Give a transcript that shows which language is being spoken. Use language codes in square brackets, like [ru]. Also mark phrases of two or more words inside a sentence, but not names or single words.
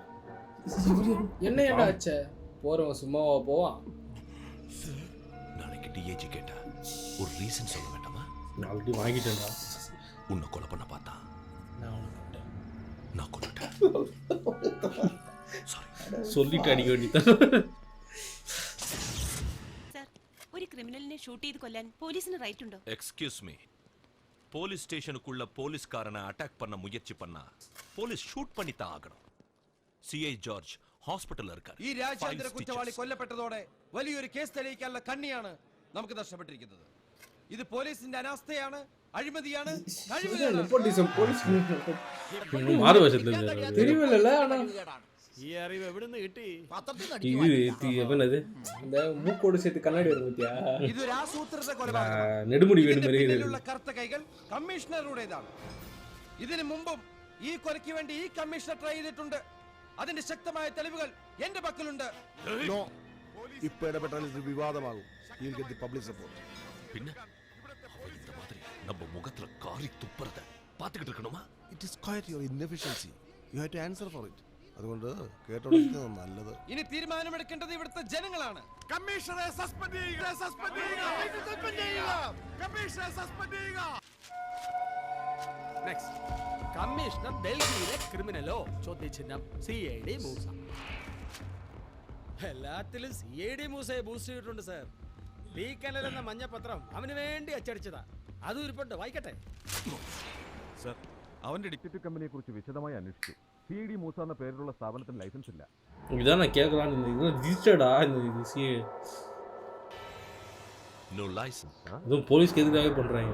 [ta] என்ன ஆச்சு? போறவன் சும்மாவா போவான்? நாளைக்கு டிஏஜி கேட்டா ஒரு ரீசன் சொல்ல வேண்டாமா? நான் ஆல்ரெடி வாங்கிட்டேன்டா. உன்னை கொலை பண்ண பார்த்தா நான் கொண்டுட்டேன். சொல்லிட்டு அடிக்க வேண்டியதான். [ml] സർ, ഒരു ക്രിമിനലിനെ ഷൂട്ട് ചെയ്ത് കൊല്ലാൻ പോലീസിന് റൈറ്റ് ഉണ്ടോ? [en] Excuse me. [ta] போலீஸ் ஸ்டேஷனுக்குள்ள போலீஸ்காரனை அட்டாக் பண்ண முயற்சி பண்ணா போலீஸ் ஷூட் பண்ணி தான் ஆகணும். [ml] സിഐ ജോർജ് ഹോസ്പിറ്റലിൽ இருக்கார். ഈ രാജ്യാന്തര കുറ്റവാളി കൊല്ലപ്പെട്ടതോടെ വലിയൊരു കേസ് തെളിയിക്കാനുള്ള കണ്ണിയാണ് നമുക്ക് നഷ്ടപ്പെട്ടിരിക്കുന്നത്. ഇത് പോലീസിന്റെ അനാസ്ഥയാണ്, അഴിമതിയാണ്. [ta] தெரியவில்லை. ஆனா [ml] ഈ അറിവ് എവിടുന്ന് കിട്ടി? [ta] இந்த மூக்கோடு சேர்த்து கண்ணாடி வரும் பத்தியா? [ml] ഇതൊരു ആസൂത്രിത കൊലപാതകം. നെടുമുടി ഇതിന്റെ പിന്നിലുള്ള കറുത്ത കൈകൾ കമ്മീഷണറുടേതാണ്. ഇതിനു മുമ്പും ഈ കൊലയ്ക്ക് വേണ്ടി ഈ കമ്മീഷണർ ട്രൈ ചെയ്തിട്ടുണ്ട്. അതിന്റെ ശക്തമായ തെളിവുകൾ എന്റെ പക്കലുണ്ട്. നോ, ഇപ്പൊ ഇടപെട്ടാൽ ഇത് വിവാദമാകും. [en] You will get the public support. [ta] പിന്നെ இந்த மாதிரி நம்ம முகத்துல காரி துப்புறத பாத்துக்கிட்டு இருக்கணுமா? [en] It is quite your inefficiency. You have to answer for it. [ml] അതുകൊണ്ട് കേട്ടോണ്ടിരിക്കുന്നത് നല്ലത്. ഇനി തീരുമാനമെടുക്കേണ്ടത് ഇവിടുത്തെ ജനങ്ങളാണ്. കമ്മീഷണറെ സസ്പെൻഡ് ചെയ്യുക. കമ്മീഷണറെ സസ്പെൻഡ് ചെയ്യുക. നെക്സ്റ്റ് കമ്മീഷണർ ഡൽഹിയിലെ ക്രിമിനലോ? ചോദ്യചിഹ്നം. CID മൂസ. എല്ലാത്തിലും CID മൂസയെ ബൂസ്റ്റ് ചെയ്തിട്ടുണ്ട് സാർ. ലീക്കനൽ എന്ന മഞ്ഞപത്രം അവന് വേണ്ടി അച്ചടിച്ചതാ. അത് ഉരുപ്പുണ്ട്, വായിക്കട്ടെ. സർ, അവന്റെ ഡിറ്റക്റ്റീവ് കമ്പനിയെ കുറിച്ച് വിശദമായി അന്വേഷിച്ചു. CID മൂസ എന്ന പേരിലുള്ള സ്ഥാപനത്തിന് ലൈസൻസ് ഇല്ല. [ta] இதான் நான் கேட்கலான்னு இது ரிஜிஸ்டர்டா இந்த இது சிஏ [en] No licence. [ta] அதுவும் போலீஸ்க்கு எதுக்காக பண்ணுறாங்க?